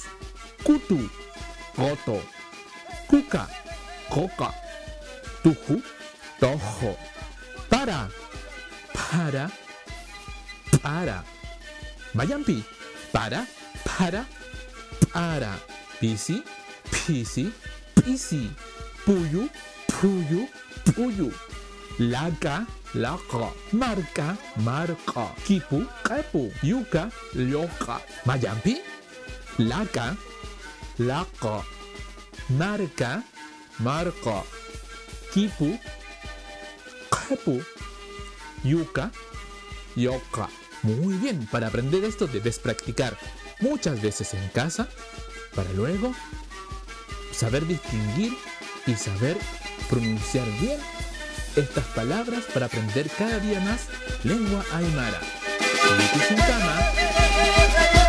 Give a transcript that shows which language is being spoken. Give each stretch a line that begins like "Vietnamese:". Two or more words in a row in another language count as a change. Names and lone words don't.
Aymara: Kutu, goto. Kuka, koka. Tuju, tojo. Para, para. Mayampi, para. Pisi, pisi. Puyu, puyu. Laka, marca. Kipu, yuka, yoka. Mayampi, laka, marca. Kipu, yuka, yoka.
Spanish: Muy bien, para aprender esto debes practicar muchas veces en casa para luego saber distinguir y saber pronunciar bien estas palabras para aprender cada día más lengua aymara.